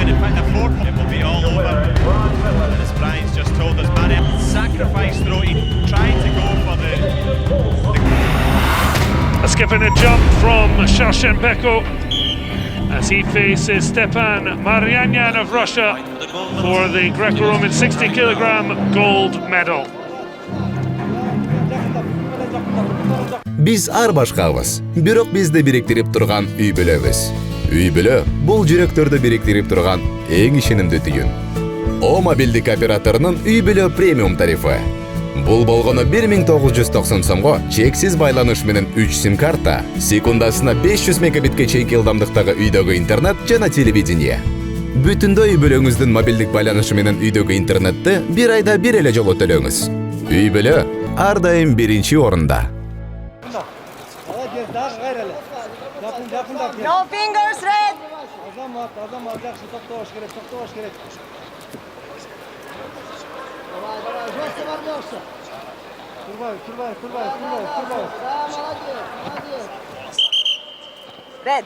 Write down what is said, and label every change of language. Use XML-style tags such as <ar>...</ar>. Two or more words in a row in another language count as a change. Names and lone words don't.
<en>In fact, the 4-point it will be all over. And as Brian's just told us, Maryanan sacrifice throw. He tried to go for the... A skip and a jump from Šaršenbekov as he faces Stepan Maryanan of Russia for the Greco-Roman 60-kilogram gold medal.</en> <ky>Биз ар башкабыз, бирок бизди бириктирип турган үй бүлөбүз. Үй бүлө бул жүрөктөрдү бириктирип турган эң ишенимдүү түйүн. О мобилдик операторунун үй бүлө премиум тарифы. Бул болгону 1990 сомго чексиз байланыш менен 3 сим-карта, секундасына 500 мегабитке чейинки ылдамдыктагы үйдөгү интернет жана телевидение. Бүтүндөй үй бүлөңүздүн мобилдик байланышы менен үйдөгү интернетти бир айда бир эле жолу төлөңүз. Үй бүлө ар дайым биринчи орунда.</ky> <en>No fingers, red. Red.</en>